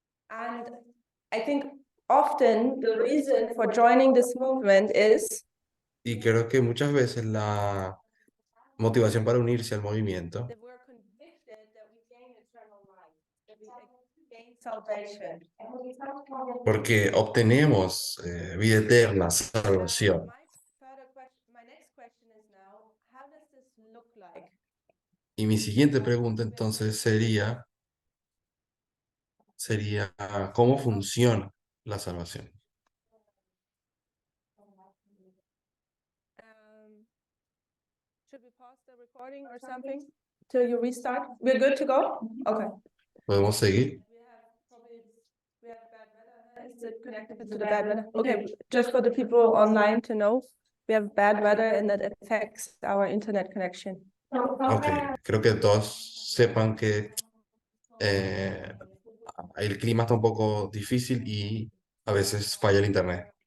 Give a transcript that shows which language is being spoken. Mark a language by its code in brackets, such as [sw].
[en] And I think often the reason for joining this movement is [es] Y creo que muchas veces la motivación para unirse al movimiento [en] that we're convicted that we gain eternal life, that we gain salvation. [es] porque obtenemos vida eterna, [en] Now, [es] salvación. [en] my next question is now, how does this look like? [es] Y mi siguiente pregunta entonces sería ¿cómo funciona la salvación? [en] Should we pause the recording or something till you restart? We're good to go? Okay. [es] ¿Podemos seguir? [en] We have bad weather. Is it connected to the bad weather? Okay, just for the people online to know, we have bad weather and that affects our internet connection. [es] Ok, creo que todos sepan que el clima está un poco difícil y a veces falla el internet.